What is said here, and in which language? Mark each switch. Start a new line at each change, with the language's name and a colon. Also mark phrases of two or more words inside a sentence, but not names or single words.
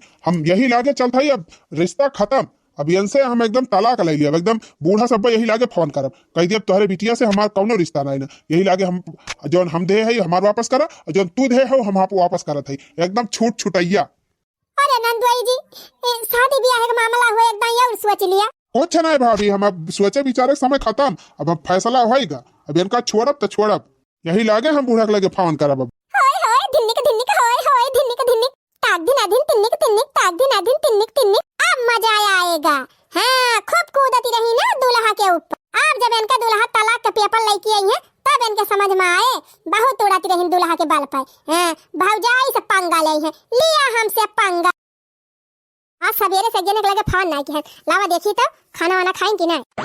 Bhojpuri: हम यही लागे चलता ही अब रिश्ता खत्म। अब इनसे हम एकदम तलाक ले लिया एकदम बूढ़ा सब यही लागे फोन करब कह दिया तुम्हारे बिटिया से हमारा कौनो रिश्ता नहीं ना यही लागे हम जो हम दे है हमार वापस करा जो तू दे हो हम आप वापस करत है एकदम छूट छुटैया। अरे नंदुई जी शादी ब्याह का मामला हो एकदम और सोच लिया। कुछ नहीं भाभी हम अब सोचे विचारे समय खत्म अब फैसला होएगा अब इनका छोड़ब तो छोड़ब यही लागे हम बूढ़ा के लगे फोन करब। अब होय होय धिन्निक धिन्निक होय होय धिन्निक धिन्निक ताक दिन अदिन तिन्निक तिन्निक ताक दिन अदिन तिन्निक तिन्निक अब मजा आएगा। हाँ खूब कूदती रही ना दूल्हा के ऊपर। अब जब इनका दूल्हा तलाक का पेपर लेके आई है तब इनके समझ में आए बहुत उड़ाती रही दूल्हा के बाल पर। हाँ भौजाई से पंगा ले है लिया हमसे पंगा। आज सवेरे से जने के लगे फोन नहीं किया लावा देखी तो खाना वाना खाएं कि नहीं।